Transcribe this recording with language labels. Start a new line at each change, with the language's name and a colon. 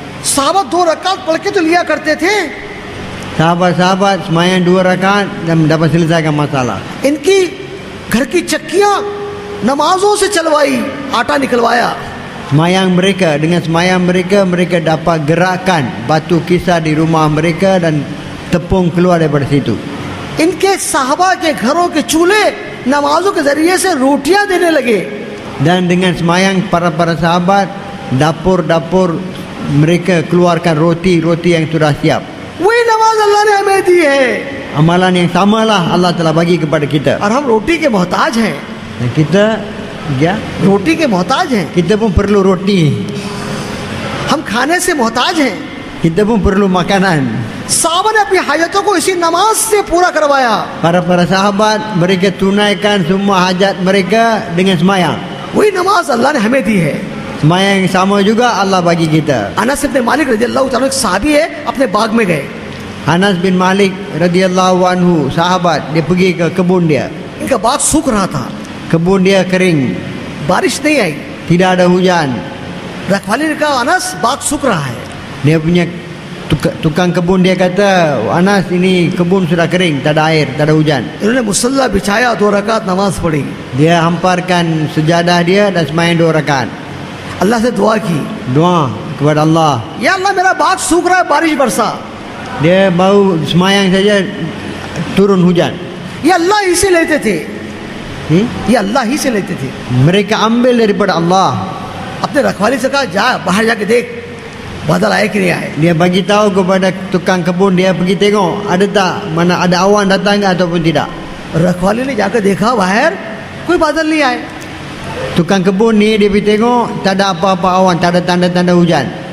Hindi: साहबा 2 रकात पढ़ के तो लिया करते थे,
Malay: Sahabat-sahabat semayang 2 rakaat dan dapat selesaikan masalah.
Hindi: इनकी घर की चक्कियां नमाजों से चलवाई, आटा निकलवाया।
Malay: Semayang mereka, dengan semayang mereka dapat gerakkan batu kisar di rumah mereka dan tepung keluar daripada situ.
Hindi: इनके साहबा के घरों के चूल्हे नमाजों के जरिए से रोटियां देने लगे।
Malay: Dan dengan semayang para sahabat, dapur-dapur mereka keluarkan roti-roti yang sudah siap.
Hindi: वही नमाज अल्लाह ने हमें दी है
Malay: Amalan yang samalah Allah telah bagi kepada kita.
Hindi: और हम रोटी के मोहताज हैं।
Malay: Dan kita
Hindi: रोटी के मोहताज हैं,
Malay: kita pun perlu roti.
Hindi: हम खाने से मोहताज हैं।
Malay: Kita pun perlu makanan.
Hindi: साहबा ने अपनी हाजतों को इसी नमाज से पूरा करवाया।
Malay: Para sahabat mereka tunaikan semua hajat mereka dengan semayang.
Hindi: वही नमाज अल्लाह ने हमें दी है।
Malay: Semayang yang sama juga Allah bagi kita.
Hindi: Anas इब्न मालिक रज़ियल्लाहु ताला एक सहाबी है, अपने बाग में गए।
Malay: Anas bin Malik radhiyallahu anhu, sahabat, dia pergi ke kebun dia.
Hindi: इनका बाग सूख रहा था,
Malay: Kebun dia kering,
Hindi: बारिश नहीं आई।
Malay: tidak ada hujan.
Hindi: रखवाली ने कहा अनस बाग सूख रहा है।
Malay: Dia punya tukang kebun dia kata, Anas, ini kebun sudah kering, tak ada air, tak ada hujan.
Hindi: इन्होंने मुसल्ला बिछाया, 2 रकात नमाज पढ़ी,
Malay: Dia hamparkan sejadah dia dan semayang 2 rakaat.
Hindi: अल्लाह से दुआ की,
Malay: Doa kepada Allah.
Hindi: या अल्लाह मेरा बाग सूख रहा है, बारिश बरसा।
Malay: Dia baru semayang saja turun hujan.
Hindi: ये अल्लाह ही से लेते थे, ये अल्लाह ही से लेते थे।
Malay: Mereka ambil daripada Allah.
Hindi: अपने रखवाली से कहा जा बाहर जाके देख बादल आए कि नहीं आए।
Malay: Dia bagi tahu kepada tukang kebun dia, pergi tengok ada tak, mana ada awan datang ke ataupun tidak.
Hindi: रखवाली ने जाकर देखा बाहर कोई बादल नहीं आए।
Malay: Tukang kebun ni dia pergi tengok, tak ada apa-apa awan, tak ada tanda-tanda hujan.